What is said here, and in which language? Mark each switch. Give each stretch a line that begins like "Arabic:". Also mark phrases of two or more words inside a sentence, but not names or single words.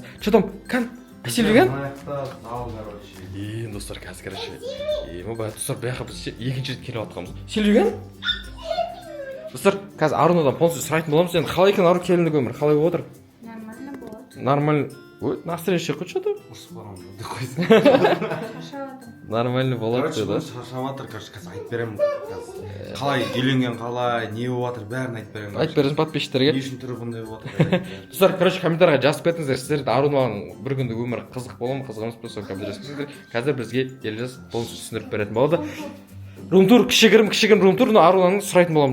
Kazakh: Чодым, Сильвиген? Достар, қазір, короче. Достар, бұяққа біз екінші рет келіп жатқанбыз. Сильвиген? Достар, қазір Арунадан полностью сұрайтын боламыз. Енді қалай екен Ару келіндік өмір? Қалай болып отыр? Нормально болады. Нормально. Ой, настроение қой что-то. Нормально болады деді. да. Шаршап жатыр, қазір айтып беремін. Қалай үйленген қалай, не болып жатыр, бәрін айтып беремін. Айтып беріңіз подписчиктерге. Не үшін түрі бұндай болып жатыр? Достар, короче, комментарийға жазып кетіңіздер. Сіздерде Арунаның бір күндік өмірі қызық бола ма, қызық емес пе, соны комментарий жазыңыздар. Қазір бізге Елжас полностью түсіндіріп беретін болады. Румтур, кішігірім румтур, Арунаның сұрайтын боламыз.